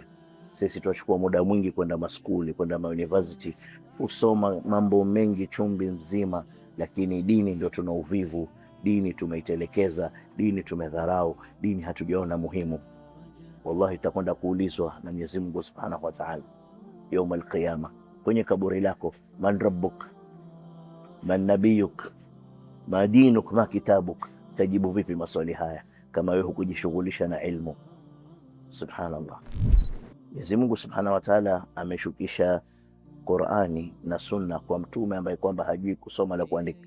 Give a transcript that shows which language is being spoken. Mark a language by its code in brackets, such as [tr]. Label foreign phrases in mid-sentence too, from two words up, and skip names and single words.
[sw] Sisi tunachukua muda mwingi kwenda maskuli, kwenda university, kusoma mambo mengi chumbi mzima, lakini dini ndio tuna uvivu. Dini tumeitelekeza, dini tumedharau, dini hatujaona muhimu. Wallahi itakwenda kuulizwa na Mwenyezi Mungu [ar] سبحانه وتعالى يوم القيامة [sw] kwenye kaburi lako, [ar] من ربك، من نبيك، ما دينك، ما كتابك. [sw] Tajibu vipi maswali haya kama wewe hukujishughulisha na ilmu? Subhanallah. Mwenyezi Mungu [ar] سبحانه وتعالى [sw] ameshukisha Qur'ani na Sunna kwa mtume ambaye kwamba hajui kusoma na kuandika.